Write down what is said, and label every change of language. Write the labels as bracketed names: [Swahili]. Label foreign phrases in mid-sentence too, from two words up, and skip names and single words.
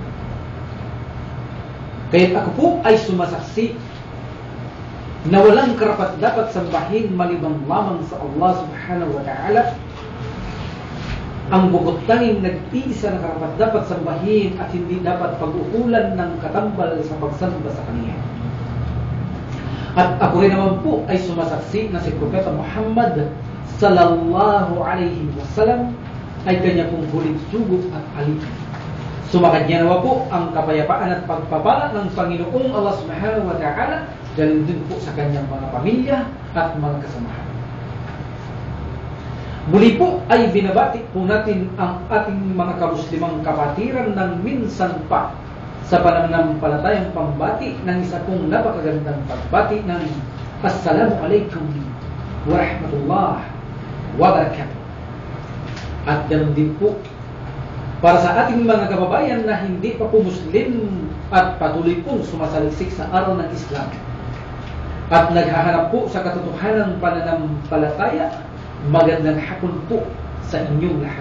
[Filipino] Kaya ako po ay sumasaksi na walang karapat dapat sambahin maliban lamang sa Allah [Arabic] سبحانه وتعالى, [Filipino] ang bukod tanging nag-iisa na karapat dapat sambahin at hindi dapat pag-uulan ng katambal sa pagsamba sa Kanya. At ako rin naman po ay sumasaksi na si Propeta Muhammad [Arabic] صلى الله عليه وسلم [Filipino] ay kanya pong huling sugo at alip. Sumakad niya naman po ang kapayapaan at pagpapala ng Panginoong Allah [Arabic] سبحانه وتعالى, [Filipino] galing din po sa kanyang mga pamilya at mga kasamahan. Muli po ay binabati po natin ang ating mga kamuslimang kapatiran ng minsan pa sa pananampalatayang pambati ng isa pong napakagandang pagbati ng [Arabic] السلام عليكم ورحمة الله وبركاته. [Filipino] At ganoon din po para sa ating mga kababayan na hindi pa po Muslim at patuloy pong sumasaliksik sa araw ng Islam at naghahanap po sa katotohanan pananampalataya, magandang hapon po sa inyong lahat.